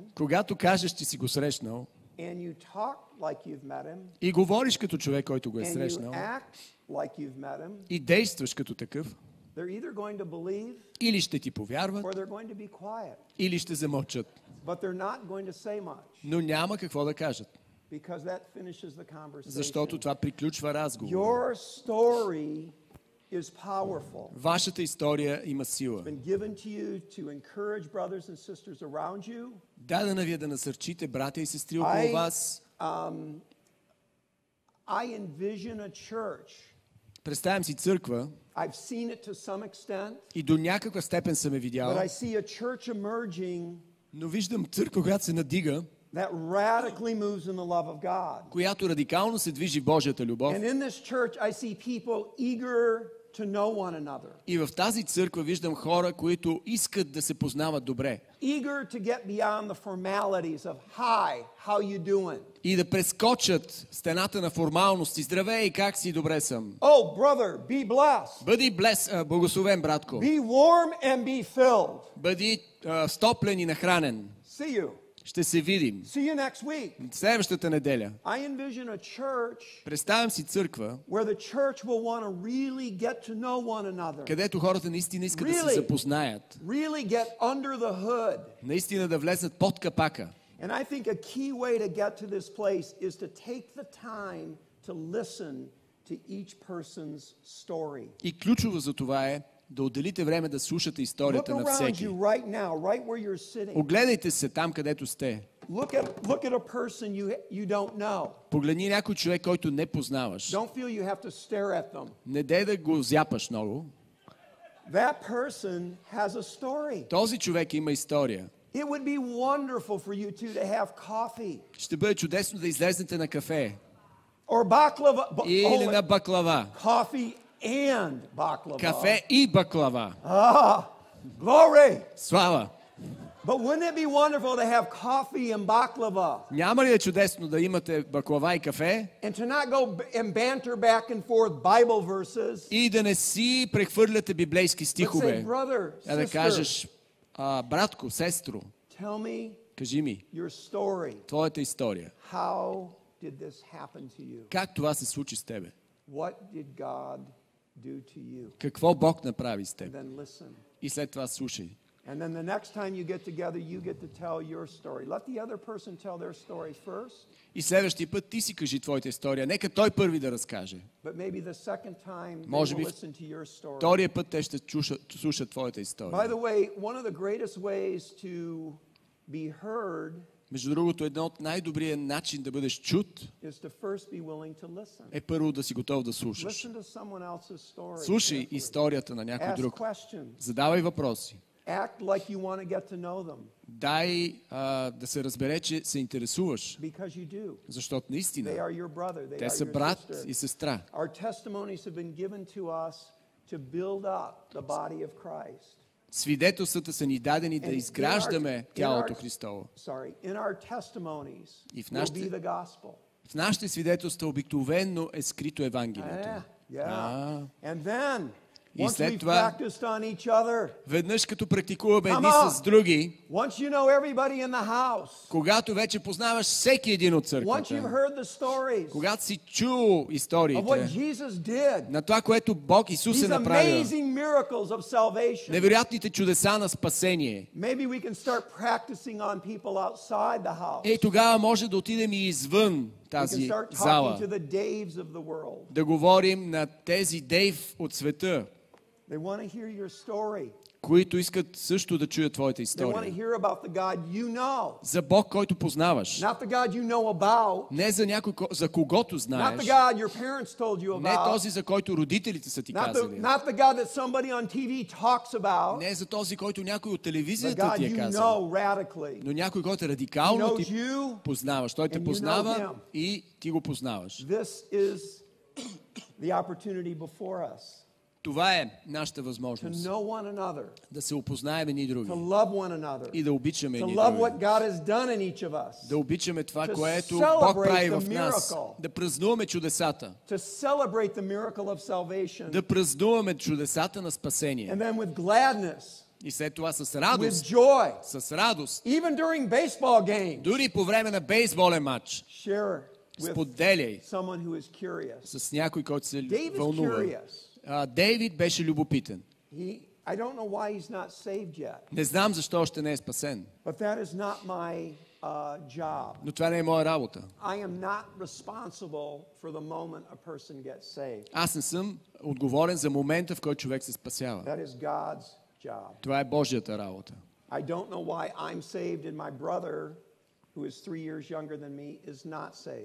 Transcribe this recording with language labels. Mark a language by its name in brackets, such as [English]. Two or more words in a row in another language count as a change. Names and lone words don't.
[Bulgarian] Когато кажеш, че си го срещнал, [English] and you talk like you've met him, [Bulgarian] и говориш като човек, който го е [English] and you [Bulgarian] срещнал, [English] act like you've met him, [Bulgarian] и действаш като такъв, [English] they're either going to believe [Bulgarian] или ще ти повярват, [English] or they're going to be quiet. [Bulgarian] или ще замълчат. [English] But they're not going to say much [Bulgarian] Но няма какво да кажат, [English] because that finishes the conversation. [Bulgarian] защото това приключва разговор. [English] Your story is powerful. [Bulgarian] Вашата история има сила. [English] It's been given to you to encourage brothers and sisters around you. [Bulgarian] Дадена ви е да насърчите братя и сестри около вас. [English] I envision a church. [Bulgarian] Представям си църква, [English] I've seen it to some extent, [Bulgarian] и до някаква степен съм я [English] but [Bulgarian] видял, [English] I see a church emerging [Bulgarian] но виждам църква, която се надига, [English] that radically moves in the love of God. [Bulgarian] която радикално се движи в Божията любов. [English] And in this church I see people eager to know one another. [Bulgarian] И в тази църква виждам хора, които искат да се познават добре. [English] Eager to get beyond the formalities of hi, how you doing? [Bulgarian] И да прескочат стената на формалности. Здравей, как си, добре съм. [English] Oh, brother, be blessed. [Bulgarian] Бъди благословен, братко. [English] Be warm and be filled. [Bulgarian] Бъди стоплен и нахранен. [English] See you. [Bulgarian] Ще се видим. [English] See you next week. [Bulgarian] Следващата неделя. [English] I envision a church [Bulgarian] Представям си църква, [English] where the church will want to really get to know one another. [Bulgarian] където хората наистина искат да се запознаят. [English] Really get under the hood. [Bulgarian] Наистина да влезнат под капака. [English] And I think a key way to get to this place is to take the time to listen to each person's story. [Bulgarian] И ключово за това е да отделите време да слушате историята на всеки. [English] Right now, right where you're sitting. [Bulgarian] Огледайте се там, където сте. [English] Look at a person you don't know. [Bulgarian] Погледни някой човек, който не познаваш. [English] Don't feel you have to stare at them. [Bulgarian] Не дей да го зяпаш много. [English] That person has a story. [Bulgarian] Този човек има история. [English] It would be wonderful for you two to have coffee. [Bulgarian] Ще бъде чудесно да излезнете на кафе. [English] Or baklava. [Bulgarian] Или на баклава. [English] Coffee and baklava. [Bulgarian] Кафе и баклава. [English] Glory. [Bulgarian] Слава! [English] But wouldn't it be wonderful to have coffee and baklava? [Bulgarian] Няма ли е чудесно да имате баклава и кафе? [English] And to not go and banter back and forth Bible verses. [Bulgarian] И да не си прехвърляте библейски [English] But say, [Bulgarian] стихове. [English] brother, [Bulgarian] А да [English] sister, [Bulgarian] кажеш, братко, сестро, [English] tell me [Bulgarian] кажи ми [English] your story. [Bulgarian] твоята история. [English] How did this happen to you? [Bulgarian] Как това се случи с тебе? [English] What did God do to you? [Bulgarian] Какво Бог направи с [English] And [Bulgarian] теб? [English] then listen. [Bulgarian] И след това слушай. [English] And then the next time you get together, you get to tell your story. Let the other person tell their story first. [Bulgarian] И следващия път ти си кажи твоята история. Нека той първи да разкаже. [English] But maybe the second time they [Bulgarian] Може [English] will [Bulgarian] би [English] listen to your story. [Bulgarian] втория път те ще слушат твоята [English] By [Bulgarian] история. [English] the way, one of the greatest ways to be heard [Bulgarian] Между другото, един от най-добрият начин да бъдеш чут [English] is to first be willing to listen. [Bulgarian] е първо да си готов да слушаш. [English] Listen to someone else's story. [Bulgarian] Слушай [English] carefully. [Bulgarian] историята на някой [English] Ask [Bulgarian] друг. [English] questions. [Bulgarian] Задавай въпроси. [English] Act like you want to get to know them. [Bulgarian] Дай да се разбере, че се интересуваш. [English] Because you do. [Bulgarian] Защото [English] They [Bulgarian] наистина [English] are your brother. They [Bulgarian] те [English] are [Bulgarian] са [English] your [Bulgarian] брат [English] sister. [Bulgarian] и сестра. [English] Our testimonies have been given to us to build up the body of Christ. [Bulgarian] Свидетелствата са ни дадени да изграждаме тялото Христово. [English] In our testimonies [Bulgarian] И в [English] will be the gospel. [Bulgarian] В нашите свидетелства обикновено е скрито Евангелието. [English] And then, [Bulgarian] И [English] once [Bulgarian] след [English] we've [Bulgarian] това, [English] practiced on each other, [Bulgarian] веднъж като практикуваме едни [English] Come on. [Bulgarian] с други, [English] once you know everybody in the house, [Bulgarian] когато вече познаваш всеки един от [English] once you've [Bulgarian] църквата, [English] heard the stories [Bulgarian] когато си чул [English] of what [Bulgarian] историите [English] Jesus did, [Bulgarian] на това, което Бог Исус е [English] these [Bulgarian] направил, [English] amazing miracles of salvation, [Bulgarian] невероятните чудеса на спасение, [English] maybe we can start practicing on people outside the house. [Bulgarian] тогава може да отидем и извън [English] We can [Bulgarian] тази [English] start talking [Bulgarian] зала, [English] to the Daves of the world. [Bulgarian] да говорим на тези Дейв от света, [English] They want to hear your story. [Bulgarian] които искат също да чуят твоята [English] They want to [Bulgarian] история. [English] hear about the God you know. [Bulgarian] За Бог, който познаваш. [English] Not the God you know about. [Bulgarian] Не за някой, за когото [English] Not [Bulgarian] знаеш. [English] the God your parents told you [Bulgarian] Не [English] about. [Bulgarian] този, за който родителите са ти казали. [English] Not the God that somebody on TV talks about. [Bulgarian] Не за този, който някой от [English] The [Bulgarian] телевизията [English] God [Bulgarian] ти е [English] you [Bulgarian] казал. [English] know radically. [Bulgarian] Но някой, който [English] He [Bulgarian] радикално [English] knows [Bulgarian] ти [English] you. [Bulgarian] познаваш. Той те [English] and you know [Bulgarian] познава [English] him. [Bulgarian] и ти го познаваш. [English] This is the opportunity before us. [Bulgarian] Това е нашата [English] to [Bulgarian] възможност. [English] know one another, [Bulgarian] Да се опознаем едни други. [English] to love one another, [Bulgarian] И да обичаме [English] to [Bulgarian] едни [English] love [Bulgarian] други. [English] what God has done in each of us, [Bulgarian] Да обичаме това, [English] to [Bulgarian] което [English] celebrate [Bulgarian] Бог прави [English] the [Bulgarian] в нас. [English] miracle. [Bulgarian] Да празнуваме чудесата. [English] to celebrate the miracle of salvation, [Bulgarian] Да празнуваме чудесата на спасение. [English] and then with gladness, [Bulgarian] И след това с [English] with [Bulgarian] радост. [English] joy, [Bulgarian] С радост. [English] even during baseball games, [Bulgarian] Дори по време на бейсболен матч. [English] share with [Bulgarian] Споделяй [English] someone who is curious. [Bulgarian] с някой, който се [English] David's [Bulgarian] вълнува. [English] curious. [Bulgarian] Дейвид беше любопитен. [English] I don't know why he's not saved yet, [Bulgarian] Не знам защо още не е спасен. [English] but that is not my job. [Bulgarian] Но това не е моя работа. [English] I am not responsible for the moment a person gets saved. [Bulgarian] Аз не съм отговорен за момента, в който човек се спасява. [English] That is God's job. [Bulgarian] Това е Божията работа. [English] I don't know why I'm saved and my brother, who is 3 years younger than me, is not saved.